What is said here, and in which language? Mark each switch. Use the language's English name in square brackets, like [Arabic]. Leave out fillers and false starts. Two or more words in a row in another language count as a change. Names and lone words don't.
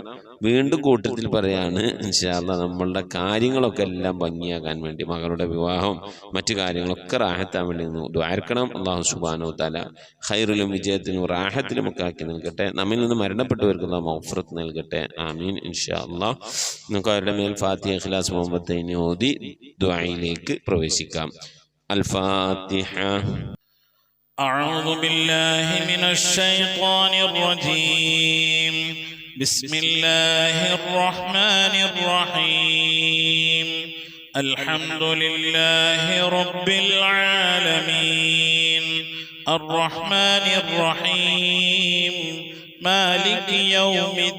[Malayalam] വീണ്ടും കൂട്ടത്തിൽ പറയാണ്, [Arabic] إن شاء الله [Malayalam] നമ്മളുടെ കാര്യങ്ങളൊക്കെ എല്ലാം ഭംഗിയാകാൻ വേണ്ടി, മകളുടെ വിവാഹം മറ്റു കാര്യങ്ങളൊക്കെ റാഹത്താൻ വേണ്ടി ദ്വാരക്കണം. അല്ലാഹു [Arabic] سبحانه تعالى [Malayalam] ഖൈറിലും വിജയത്തിലും റാഹത്തിലും ഒക്കെ ആക്കി നൽകട്ടെ. നമ്മിൽ നിന്ന് മരണപ്പെട്ടവർക്ക് അല്ലാഹു മഗ്ഫിറത്ത് നൽകട്ടെ, ആമീൻ. [Arabic] إن شاء الله [Malayalam] നമുക്ക് അവരുടെ മേൽ ഫാത്തിഹ, ഇഖ്ലാസ്, മുഹമ്മദ് ഓതി ദുആയിലേക്ക് പ്രവേശിക്കാം. അൽ ഫാത്തിഹ. [Arabic] أعوذ بالله من الشيطان الرجيم. بسم الله الرحمن الرحيم. الحمد لله رب العالمين الرحمن الرحيم مالك يوم